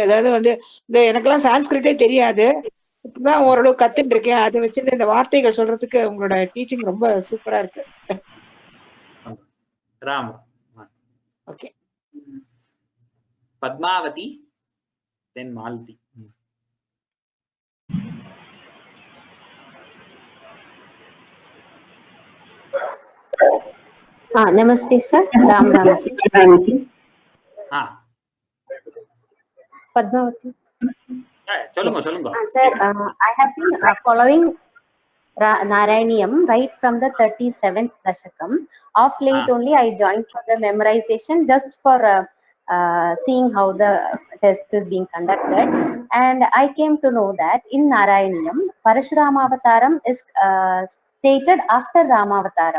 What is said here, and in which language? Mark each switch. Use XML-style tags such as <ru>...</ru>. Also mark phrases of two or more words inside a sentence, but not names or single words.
<ta>அதாவது இந்த எனக்கெல்லாம் சான்ஸ்கிரிட்டே தெரியாது. இப்பதான் ஓரளவு கத்துட்டு இருக்கேன். அதை வச்சு இந்த வார்த்தைகள் சொல்றதுக்கு உங்களோட டீச்சிங் ரொம்ப சூப்பரா இருக்கு. ராம். ஓகே. பத்மாவதி தென் மாலதி.</ta> <en>Namaste sir. Ram ji. Padmavati.</en> <ta>சொல்லுங்க.</ta> <en>Sir, I have been following Narayaniyam right from the 37th Dashakam. Of late only I joined for the memorization just for seeing how the test is being conducted, and I came to know that in Narayaniyam Parashurama Avataram is stated after Ramavataram.</en>